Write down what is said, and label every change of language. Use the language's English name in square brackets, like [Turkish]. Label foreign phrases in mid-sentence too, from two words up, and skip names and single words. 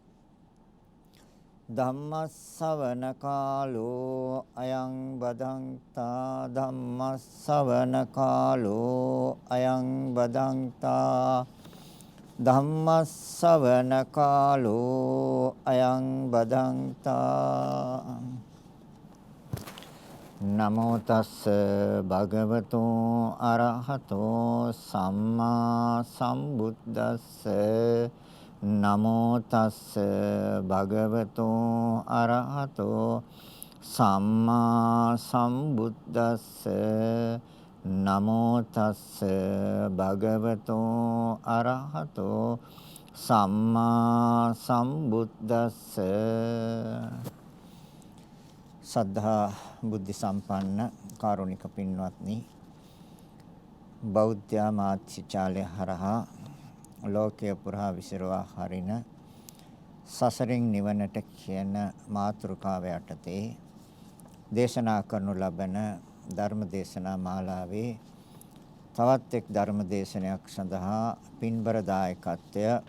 [Pali] ධම්මස්සවන කාලෝ අයං බදන්තා ධම්මස්සවන කාලෝ අයං බදන්තා ධම්මස්සවන කාලෝ අයං බදන්තා නමෝ තස්ස භගවතෝ අරහතෝ සම්මා සම්බුද්දස්ස නමෝ තස්ස භගවතෝ අරහතෝ සම්මා සම්බුද්දස්ස නමෝ තස්ස භගවතෝ අරහතෝ සම්මා සම්බුද්දස්ස [Sinhala] සද්ධා බුද්ධ සම්පන්න කාරුණික පින්වත්නි බෞද්ධ මාත්‍රිචාලය හරහා ලෝකයේ පුරා විසිරවා හරින සසරින් නිවනට කියන මාතෘකාව යටතේ දේශනා කරනු ලබන ධර්ම දේශනා මාලාවේ තවත් එක් ධර්ම දේශනයක් සඳහා පින්බර දායකත්වය